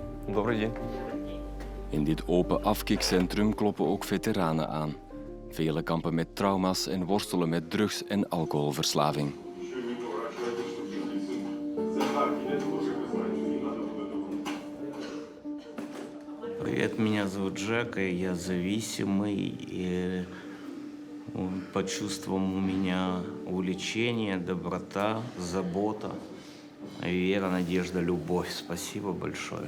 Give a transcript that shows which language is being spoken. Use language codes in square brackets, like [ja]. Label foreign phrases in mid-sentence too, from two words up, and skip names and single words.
[uk] Добрий день. [nl] In dit open afkikcentrum kloppen ook veteranen aan. Velen kampen met trauma's en worstelen met drugs- en alcoholverslaving. [ru] Меня зовут Джек, и я зависимый. И по чувствам у меня увлечение, доброта, забота, вера, надежда, любовь. Спасибо большое.